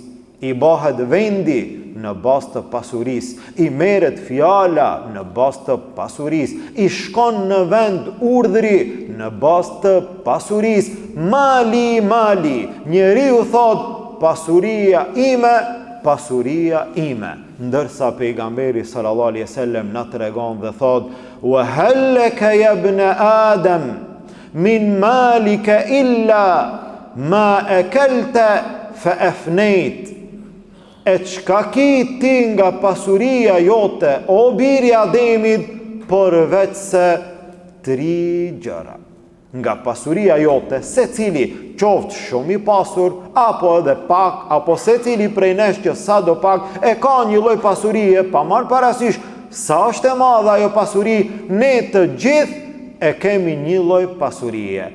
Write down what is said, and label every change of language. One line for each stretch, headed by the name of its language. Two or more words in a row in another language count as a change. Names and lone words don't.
Albanian: I bëhet vendi në bazë të pasurisë, I merret fjala në bazë të pasurisë, I shkon në vend urdhri në bazë të pasurisë. Mali, njeriu thot pasuria ime. Ndërsa pejgamberi
Arabic: صلى الله عليه وسلم
Albanian: na tregon dhe thot:
Arabic: "وهل لك يا ابن آدم من مالك إلا ما أكلت فأفنيت."
Albanian: E çka ki ti nga pasuria jote, o biri Ademit, përveç se 3 gjëra. Nga pasuria jote, secili qoftë shumë I pasur, apo edhe pak, apo secili prej nesh që sa do pak e ka një lloj pasurie, pa marrë parasysh sa është e madhe ajo pasuri, ne të gjithë e kemi një lloj pasurie.